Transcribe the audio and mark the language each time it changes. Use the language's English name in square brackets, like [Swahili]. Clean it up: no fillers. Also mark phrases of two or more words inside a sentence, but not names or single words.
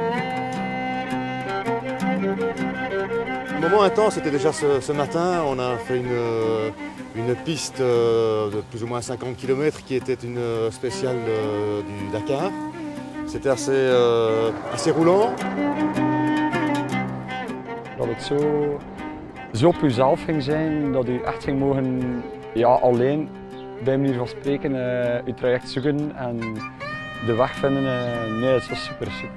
[French] Le moment intense, c'était déjà ce matin. On a fait une piste de plus ou moins 50 km qui était une spéciale du Dakar. C'était assez roulant. [Dutch] Dat het zo op uzelf ging zijn, dat u echt ging mogen alleen, bij manier van spreken, uw traject zoeken en de weg vinden. Nee, het was super.